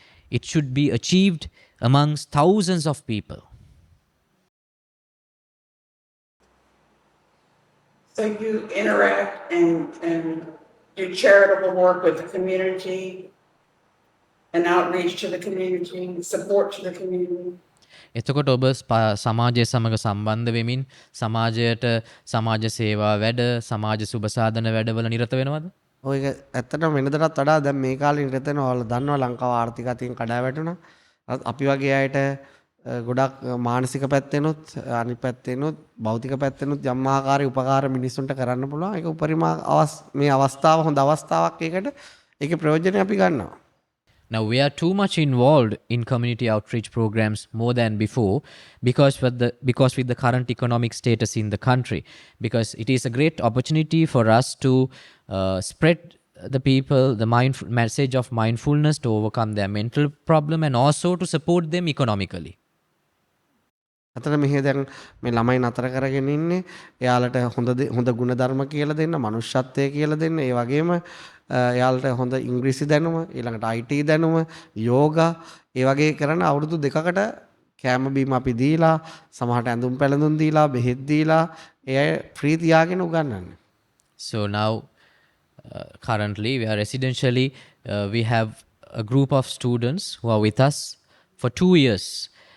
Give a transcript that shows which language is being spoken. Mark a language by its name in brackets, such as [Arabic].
[English] It should be achieved amongst thousands of people. So you interact and do charitable work with the community and outreach to the community, support to the community. [Sinhala] එතකොට ඔබ සමාජය සමග සම්බන්ධ වෙමින් සමාජයට සමාජ සේවා වැඩ සමාජ සුබසාධන වැඩවල නිරත වෙනවද? ඔය ඇත්තටම වෙනදටත් වඩා දැන් මේ කාලේ නිරත වෙනවා. ඔයාලා දන්නවා ලංකාව ආර්ථික අතින් කඩා වැටුණා. අපි වගේ අයට ගොඩක් මානසික පැත්තෙනුත් අනිත් පැත්තෙනුත් භෞතික පැත්තෙනුත් යම් ආකාරයේ උපකාර මිනිස්සුන්ට කරන්න පුළුවන්. ඒක උපරිම මේ අවස්ථාව හොඳ අවස්ථාවක්. ඒකේ ප්‍රයෝජනය අපි ගන්නවා. [English] Now we are too much involved in community outreach programs more than before because with the current economic status in the country, because it is a great opportunity for us to spread the people the message of mindfulness to overcome their mental problem and also to support them economically. [Sinhala] අතන මෙහෙ දැන් මේ ළමයි නතර කරගෙන ඉන්නේ එයාලට හොඳ ගුණ ධර්ම කියලා දෙන්න, මනුෂ්‍යත්වය කියලා දෙන්න, ඒ වගේම එයාලට හොඳ ඉංග්‍රීසි දැනුම, ඊළඟට IT දැනුම, යෝගා ඒ වගේ කරන අවුරුදු 2කට කෑම බීම අපි දීලා, සමහරට ඇඳුම් පැළඳුම් දීලා, බෙහෙත් දීලා ඒ ෆ්‍රී තියාගෙන උගන්වන්නේ. [English] So now currently we are residentially we have a group of students who are with us for 2 years.